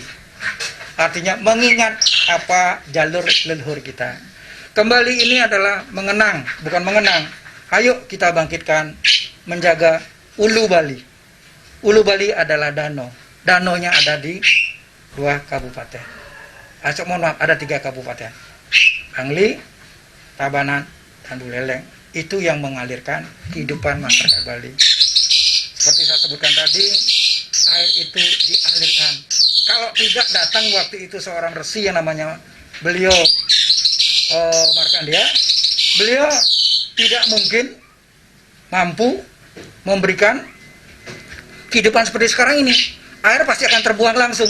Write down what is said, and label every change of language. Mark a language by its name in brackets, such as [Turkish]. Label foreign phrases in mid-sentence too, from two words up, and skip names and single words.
[Indonesian] Artinya mengingat apa jalur leluhur kita. Kembali ini adalah mengenang, bukan mengenang. Ayo kita bangkitkan menjaga Ulu Bali. Ulu Bali adalah danau. Danaunya ada di 2 kabupaten. Mohon maaf, ada 3 kabupaten. Bangli, Tabanan, dan Buleleng. Itu yang mengalirkan kehidupan masyarakat Bali. Seperti saya sebutkan tadi, air itu dialirkan. Kalau tidak datang waktu itu seorang resi yang namanya beliau Markandia, beliau tidak mungkin mampu memberikan kehidupan seperti sekarang ini, air pasti akan terbuang langsung.